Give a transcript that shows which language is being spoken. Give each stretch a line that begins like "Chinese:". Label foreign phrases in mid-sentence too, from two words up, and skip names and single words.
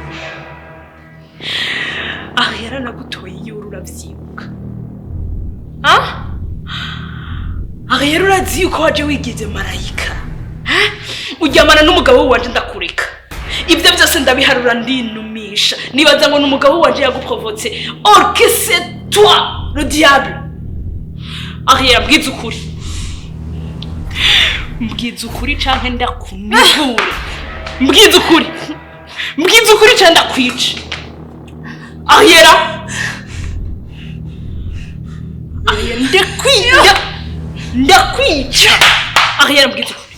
Rundi: Ariela nagutoye yuru uravyibuka. Ariela urazi uko waje wigize marayika. Ujyamana n'umugabo wanje ndakureka. Ibyo byose ndabiharura ndinumisha. Nibaza ngo n'umugabo wanje yaguprovotse.
French: Or que c'est toi le diable.
Rundi: Ariela mbwiza ukuri. Mbwiza ukuri canke ndakunigure. Mbwiza ukuri canke ndakwica. Ahera ndakwica ahera mbwiza